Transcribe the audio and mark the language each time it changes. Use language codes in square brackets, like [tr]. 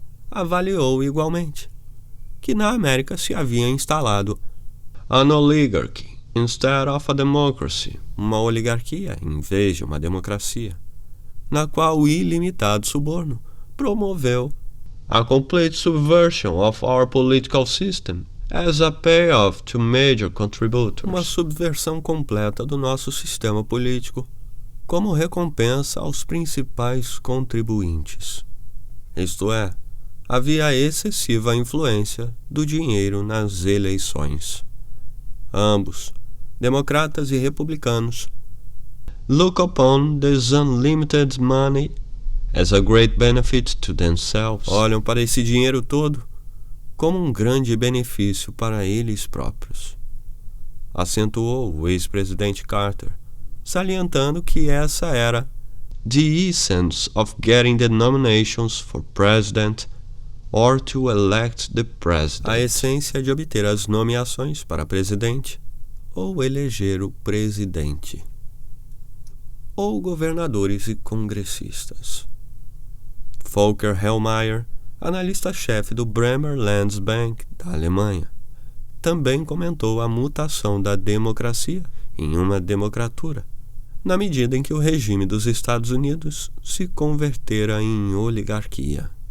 [pt] avaliou igualmente que na América se havia instalado [en] an oligarchy instead of a democracy, [pt] uma oligarquia em vez de uma democracia, na qual o ilimitado suborno promoveu [en] a complete subversion of our political system as a payoff to major contributors, [pt] uma subversão completa do nosso sistema político como recompensa aos principais contribuintes. Isto é, havia excessiva influência do dinheiro nas eleições. Ambos, democratas e republicanos, [en] look upon this unlimited money as a great benefit to themselves. [pt] Olham para esse dinheiro todo como um grande benefício para eles próprios. acentuou o ex-presidente Carter, salientando que essa era [en] the essence of getting the nominations for president or to elect the president. [pt] A essência de obter as nomeações para presidente ou eleger o presidente, ou governadores e congressistas. Volker Hellmeier, analista-chefe do Bremer Landsbank da Alemanha, também comentou a mutação da democracia em uma democratura, na medida em que o regime dos Estados Unidos se convertera em oligarquia.